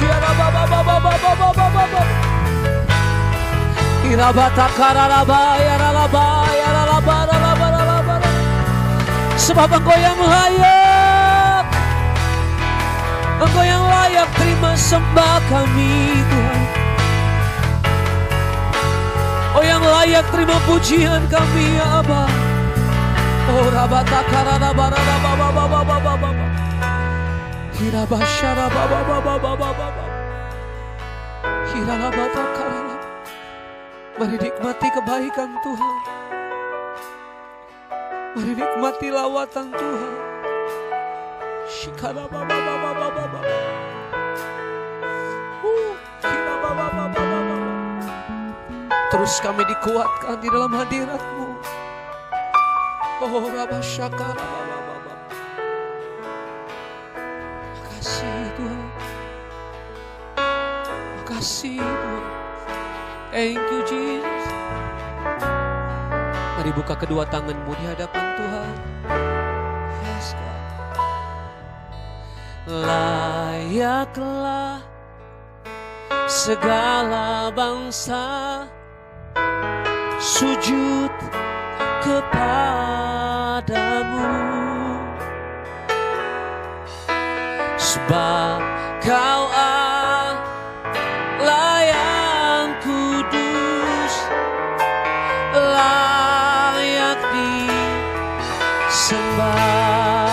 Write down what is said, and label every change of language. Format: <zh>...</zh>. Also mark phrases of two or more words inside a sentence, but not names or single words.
<ms>Sebab Engkau yang layak. Engkau yang layak terima sembah kami Tuhan. Oh yang layak terima pujian kami ya Abah. Oh rabata karana barana baba baba baba baba. Hirabashara baba baba baba baba. Hirabata karana. Mari nikmati kebaikan Tuhan. Mari nikmati lawatan Tuhan. Shikara baba baba baba baba. Hira baba baba baba. Terus kami dikuatkan di dalam hadirat-Mu. Oh Rabbashakara baba baba. Makasih Tuhan. Makasih Tuhan.</ms> <en>Thank you Jesus.</en> <ms>Mari buka kedua tangan-Mu di hadapan Tuhan.</ms> <en>Yes God.</en> <ms>Layaklah segala bangsa sujud kepadamu, sebab Kau Allah yang kudus, layak disembah.</ms>